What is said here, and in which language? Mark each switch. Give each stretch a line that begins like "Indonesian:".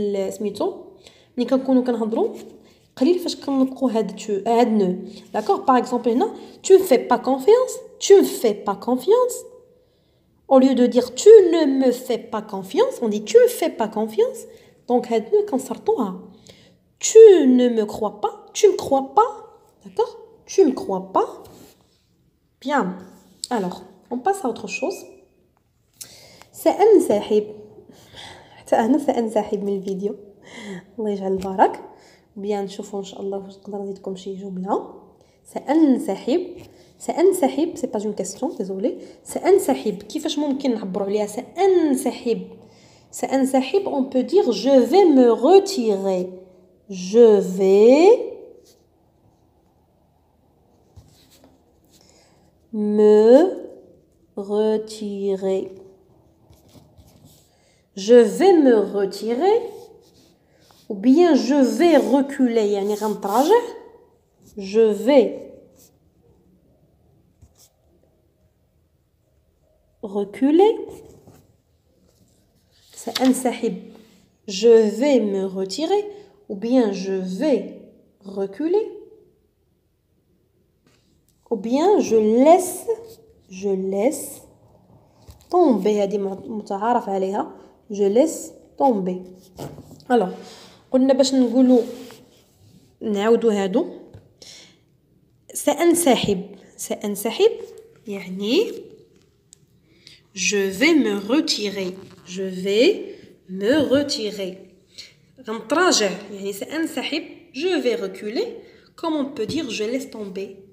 Arabic: سميتو ملي كنكونوا كنهضروا قليل فاش كنطلقوا هاد نو.
French: D'accord, par exemple هنا tu me fais pas confiance. Tu me fais pas confiance. Au lieu de dire tu ne me fais pas confiance, on dit tu me fais pas confiance.
Arabic: Donc هاد نو كنصرطوها.
French: Tu ne me crois pas. Tu me crois pas. D'accord? Tu me crois pas. Bien. Alors, on passe à autre chose.
Arabic: سأنسحب. حتى أنا سأنسحب من الفيديو. الله يجعل البركة. بيان نشوفوا إن شاء الله واش نقدر نزيدكم شي جملة. سأنسحب. سأنسحب
French: سي با اون كاستيون ديزولي.
Arabic: سأنسحب كيفاش ممكن نعبروا عليها سأنسحب.
French: سأنسحب on peut dire je vais me retirer. Je vais me retirer. Je vais me retirer ou bien je vais reculer
Arabic: يعني غنتراجع.
French: Je vais reculer.
Arabic: سأنسحب.
French: Je vais me retirer ou bien je vais reculer ou bien je laisse tomber.
Arabic: هذه متعارف عليها.
French: Je laisse tomber.
Arabic: alors قلنا باش نقولوا نعاودوا هادو. سأنسحب يعني
French: je vais me retirer. Je vais me retirer.
Arabic: غنتراجع يعني سأنسحب.
French: Je vais reculer. Comme on peut dire je laisse tomber.